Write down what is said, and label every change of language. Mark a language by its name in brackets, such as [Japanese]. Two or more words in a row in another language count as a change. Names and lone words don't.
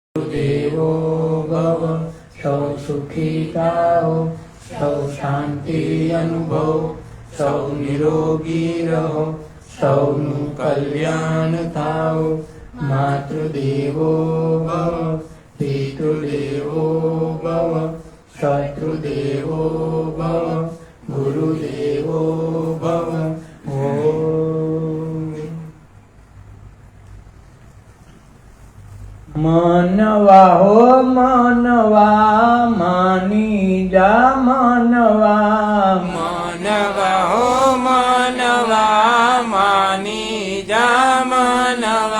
[Sanskrit] देवो भव [Gujarati] સૌ સુખી થાઓ સૌ શાંતિ અનુભવ સૌ નિરોગી રહો સૌનુ કલ્યાણ થાઓ [Sanskrit] मातृदेवो भव पितृदेवो भव शत्रुदेवो भव गुरुदेवो भव। [Hindi] मनवा हो मनवा मानी जा मनवा मनवा हो मनवा मानी जा मनवा